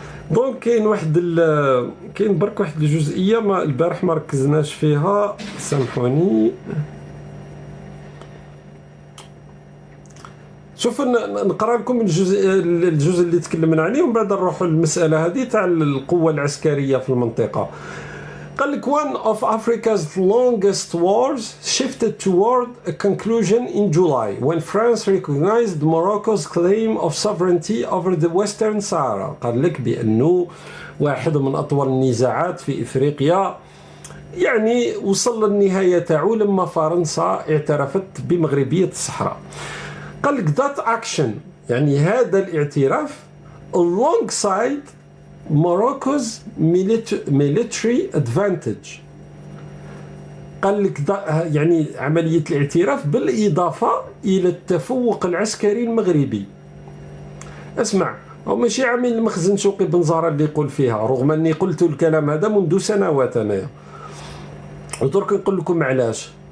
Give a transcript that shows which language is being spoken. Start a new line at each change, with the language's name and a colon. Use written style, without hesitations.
Arabic: دونك كاين برك واحد الجزئيه ما البارح ما ركزناش فيها، سامحوني. شوفوا نقرا لكم الجزء اللي تكلمنا عليه، ومن بعد نروحوا للمساله هذه تاع القوه العسكريه في المنطقه. قال لك
English: one of Africa's longest wars shifted toward a conclusion in July when France recognized Morocco's claim of sovereignty over the Western Sahara.
Arabic: قال لك بأنه واحد من أطول النزاعات في إفريقيا يعني وصل للنهاية تاعو لما فرنسا اعترفت بمغربية الصحراء. قال لك
English: that action،
Arabic: يعني هذا الاعتراف
English: alongside Morocco's military advantage.
Arabic: قال لك يعني عملية الاعتراف بالإضافة إلى التفوق العسكري المغربي. اسمع، هو ماشي عامل المخزن شوقي بن زهرة اللي يقول فيها، رغم أني قلت الكلام هذا منذ سنوات أنايا، ودرك نقول لكم علاش.